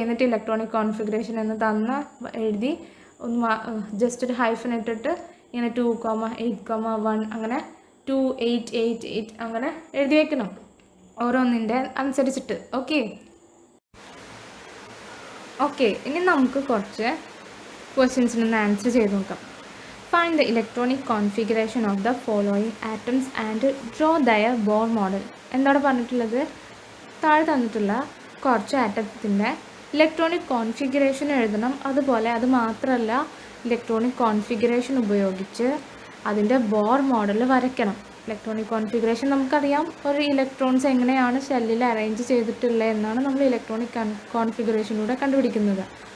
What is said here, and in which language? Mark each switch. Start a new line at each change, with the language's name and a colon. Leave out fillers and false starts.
Malayalam: എന്നിട്ട് electronic configuration എന്ന് എഴുതി ഒന്ന് ജസ്റ്റ് ഒരു ഹൈഫൻ ഇട്ടിട്ട് ഇങ്ങനെ 2,8,1 അങ്ങനെ 2,8,8,8 അങ്ങനെ എഴുതി വെക്കണം ഓരോന്നിൻ്റെ അനുസരിച്ചിട്ട്. ഓക്കെ. ഇനി നമുക്ക് കുറച്ച് ക്വസ്റ്റ്യൻസിനൊന്ന് ആൻസർ ചെയ്ത് നോക്കാം.
English: Find the electronic configuration of the following atoms and draw their Bohr model.
Malayalam: എന്താണ് പറഞ്ഞിട്ടുള്ളത്? താഴെ തന്നിട്ടുള്ള കുറച്ച് ആറ്റത്തിൻ്റെ ഇലക്ട്രോണിക് കോൺഫിഗറേഷൻ എഴുതണം. അതുപോലെ അത് മാത്രമല്ല, ഇലക്ട്രോണിക് കോൺഫിഗറേഷൻ ഉപയോഗിച്ച് അതിൻ്റെ ബോർ മോഡൽ വരയ്ക്കണം. ഇലക്ട്രോണിക് കോൺഫിഗറേഷൻ നമുക്കറിയാം, ഒരു ഇലക്ട്രോൺസ് എങ്ങനെയാണ് ഷെല്ലിൽ അറേഞ്ച് ചെയ്തിട്ടുള്ളത് എന്നാണ് നമ്മൾ ഇലക്ട്രോണിക് കോൺഫിഗറേഷനിലൂടെ കണ്ടുപിടിക്കുന്നത്.